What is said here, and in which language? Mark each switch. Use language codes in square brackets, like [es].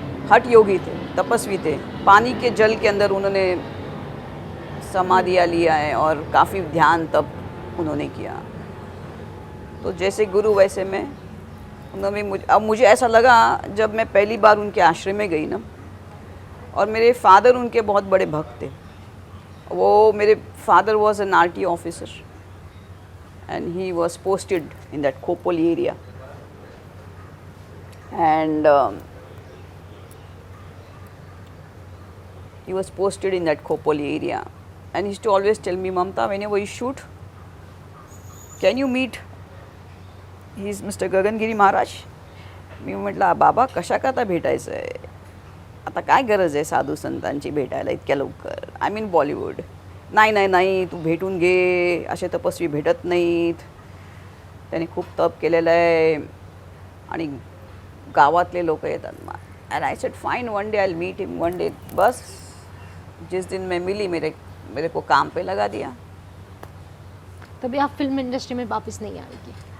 [hi] हठ योगी थे, तपस्वी थे, पानी के जल के अंदर उन्होंने समाधियाँ लिया है और काफ़ी ध्यान तप उन्होंने किया। तो जैसे गुरु वैसे मैं। उन्होंने मुझे ऐसा लगा जब मैं पहली बार उनके आश्रम में गई ना, और मेरे फादर उनके बहुत बड़े भक्त थे। वो मेरे [en] Father was an RT officer and he was posted in that Khopoli area and he was posted in that Khopoli area, and he used to always tell me, Mamta, whenever you shoot, can you meet he's Mr. Gagangiri Maharaj? [mr] मी म्हटलं बाबा कशा करता भेटायचं आहे, आता काय गरज आहे साधू संतांची भेटायला इतक्या लवकर, [en] I mean Bollywood. [mr] नाही नाही नाही तू भेटून घे, असे तपस्वी भेटत नाहीत, त्याने खूप तप केलेलं आहे आणि गावातले लोक येतात मग. [en] And I said fine one day I will meet him one day. [hi] बस जिस दिन मैं मिली मेरे को काम पे लगा दिया. तभी आप फिल्म इंडस्ट्री में वापस नहीं आएगी?